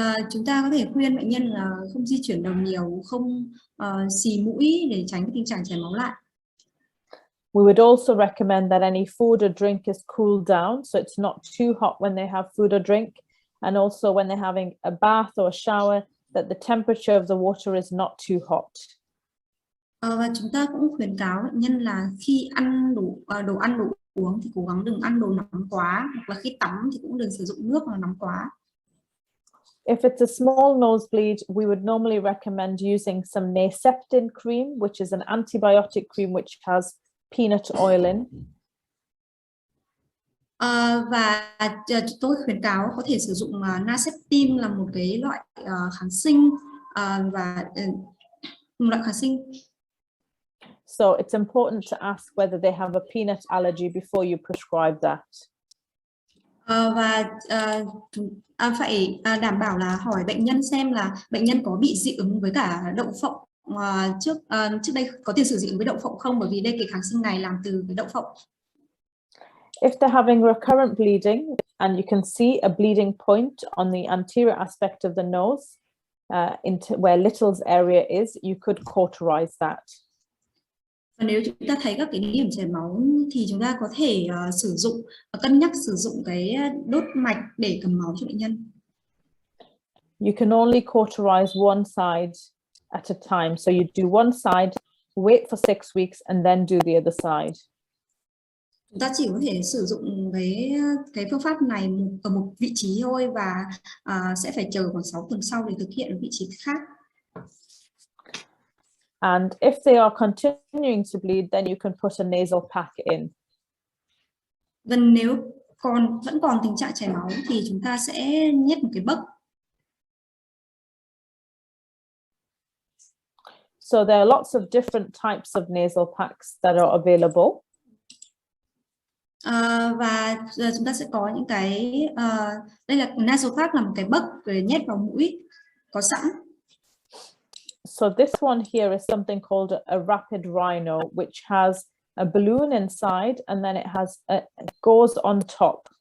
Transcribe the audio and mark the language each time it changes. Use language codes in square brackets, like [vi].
[vi] Chúng ta có thể khuyên bệnh nhân là không di chuyển đầu nhiều, không xì mũi để tránh cái tình trạng chảy máu lại. [en] We would also recommend that any food or drink is cooled down, so it's not too hot when they have food or drink, and also when they're having a bath or a shower, that the temperature of the water is not too hot. [vi] Và chúng ta cũng khuyến cáo bệnh nhân là khi ăn đồ ăn, đồ uống thì cố gắng đừng ăn đồ nóng quá, hoặc là khi tắm thì cũng đừng sử dụng nước mà nóng quá. [en] If it's a small nosebleed, we would normally recommend using some Neceptin cream, which is an antibiotic cream which has peanut oil in. [vi] Và tôi khuyến cáo có thể sử dụng Neceptin là một cái loại kháng sinh và một loại kháng sinh. [en] So it's important to ask whether they have a peanut allergy before you prescribe that. [vi] Và phải đảm bảo là hỏi bệnh nhân xem là bệnh nhân có bị dị ứng với cả đậu phộng trước đây có tiền sử dị ứng với đậu phộng không, bởi vì đây cái kháng sinh này làm từ cái đậu phộng. [en] If they're having recurrent bleeding and you can see a bleeding point on the anterior aspect of the nose, into where Little's area is, you could cauterize that. [vi] Và nếu chúng ta thấy các cái điểm chảy máu thì chúng ta có thể cân nhắc sử dụng cái đốt mạch để cầm máu cho bệnh nhân. [en] You can only cauterize one side at a time. So you do one side, wait for 6 weeks, and then do the other side. [vi] Chúng ta chỉ có thể sử dụng cái phương pháp này ở một vị trí thôi và sẽ phải chờ khoảng 6 tuần sau để thực hiện ở vị trí khác. [en] And if they are continuing to bleed, then you can put a nasal pack in. [vi] Và nếu vẫn còn tình trạng chảy máu thì chúng ta sẽ nhét một cái bấc. [en] So there are lots of different types of nasal packs that are available. [vi] Và chúng ta sẽ có những cái đây là nasal pack, là một cái bấc để nhét vào mũi có sẵn. [en] So this one here is something called a rapid rhino, which has a balloon inside and then it goes on top.